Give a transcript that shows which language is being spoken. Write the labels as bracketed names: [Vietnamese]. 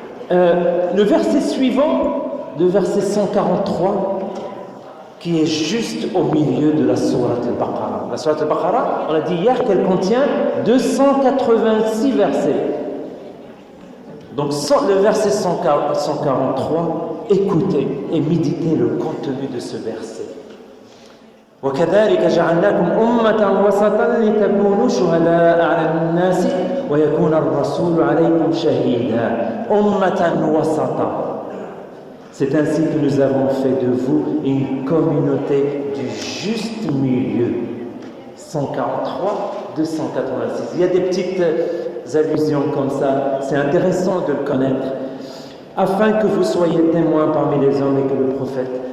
[French] Le verset suivant, le verset 143, qui est juste au milieu de la Sourate al-Baqarah. La Sourate al-Baqarah, on a dit hier qu'elle contient 286 versets. Donc le verset 143, écoutez et méditez le contenu de ce verset. [Arabic] وكذلك جعلناكم أمة وسطا لتكونوا شهداء على الناس ويكون الرسول عليكم شهيدا أمة وسطا. [French] C'est ainsi que nous avons fait de vous une communauté du juste milieu. 143, 286. Il y a des petites allusions comme ça, c'est intéressant de le connaître. Afin que vous soyez témoins parmi les hommes et que le prophète